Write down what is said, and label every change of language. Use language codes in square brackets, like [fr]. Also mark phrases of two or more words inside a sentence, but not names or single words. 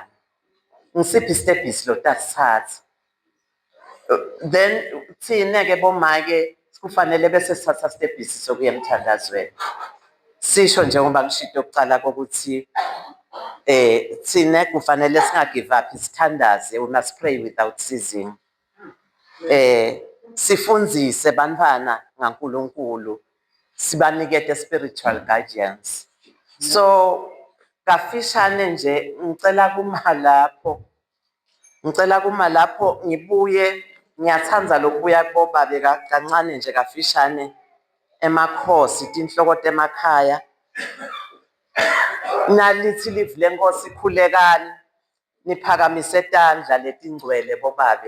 [ss] Ngisiphi stepisi lo tasithatha. Then thina ke bomake kufanele bese sithatha stepisi sokuya emthandazweni. Sisho njengoba ngishito ukucala kokuthi thina kufanele singa [en] give up [ss] isithandaze. [en] We must pray without ceasing. [ss] Sifundzise bantwana ngaNkulunkulu. Sibanikete [en] spiritual guidance. [ss] So kafishane nje ngicela kuma lapho ngibuye ngiyathanda lokubuya kubobabe kancane nje kafishane emakhosi tinhloko temakhaya. Nalithi live lenkosi khulekani niphakamise tandla letingcwele bobabe.